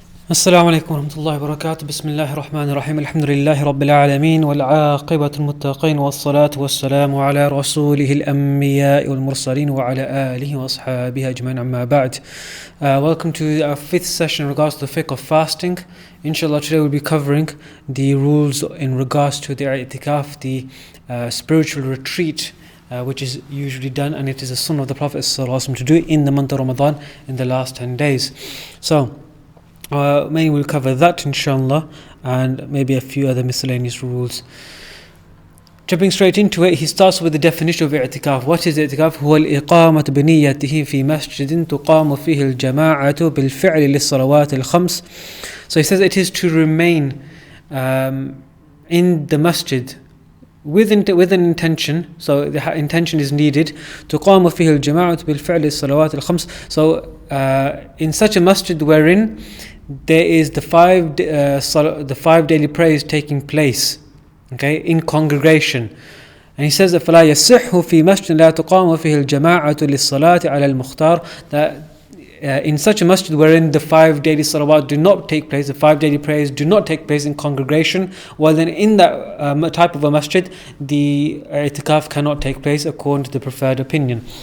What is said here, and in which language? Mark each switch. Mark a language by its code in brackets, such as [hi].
[ar] السلام عليكم ورحمة الله وبركاته. بسم الله الرحمن الرحيم. الحمد لله رب العالمين والعاقبة المتقين والصلاة والسلام على رسوله الأنبياء والمرسلين وعلى آله وأصحابه أجمعين. أما بعد. [en] Welcome to our fifth session in regards to the fiqh of fasting. Inshallah, today we'll be covering the rules in regards to the i'tikaf, the spiritual retreat, which is usually done, and it is a sunnah of the Prophet ﷺ to do it in the month of Ramadan in the last 10 days. So, mainly we'll cover that inshallah, and maybe a few other miscellaneous rules. Jumping straight into it, he starts with the definition of i'tikaf. What is i'tikaf? [ar] هو الإقامة بنيته في مسجد تقام فيه الجماعة بالفعل للصلوات الخمس. [en] So he says it is to remain in the masjid with an intention. So the intention is needed. [ar] تقام فيه الجماعة بالفعل للصلوات الخمس. [en] So in such a masjid wherein there is the five daily prayers taking place, okay, in congregation. And he says that [ar] فلا يصح في مسجد لا تقام فيه الجماعة للصلاة على المختار, [en] that in such a masjid wherein the 5 daily salawat do not take place, the 5 daily prayers do not take place in congregation, well then in that type of a masjid the i'tikaf cannot take place according to the preferred opinion.